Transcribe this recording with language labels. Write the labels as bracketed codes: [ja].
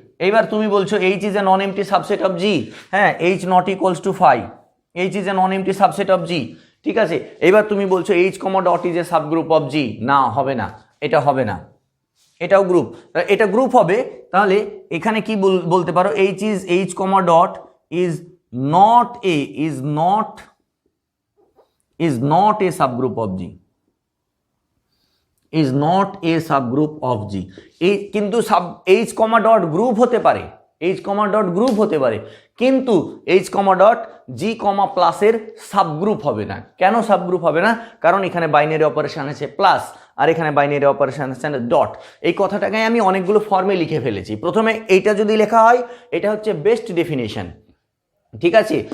[bn] এইবার তুমি বলছো [en] H is a non empty subset of G, হ্যাঁ, H not equals to 5, H is a non empty subset of G, [bn] ঠিক আছে। এবার তুমি বলছো [en] H comma dot is a subgroup of G, [bn] না হবে না, এটা হবে না, এটাও গ্রুপ, এটা গ্রুপ হবে। তাহলে এখানে কি বলতে পারো, [en] H comma dot is not a is not a subgroup of G, is not a subgroup of G। [bn] এই কিন্তু সাব H কমা ডট গ্রুপ হতে পারে, H কমা ডট গ্রুপ হতে পারে, কিন্তু H কমা ডট G কমা প্লাসের সাবগ্রুপ হবে না। কেন সাবগ্রুপ হবে না? কারণ এখানে বাইনারি অপারেশন আছে প্লাস, আর এখানে বাইনারি অপারেশন আছে ডট। এই কথাটাকে আমি অনেকগুলো ফর্মে লিখে ফেলেছি। প্রথমে এইটা যদি লেখা হয়, এটা হচ্ছে বেস্ট ডেফিনেশন, ঠিক আছে?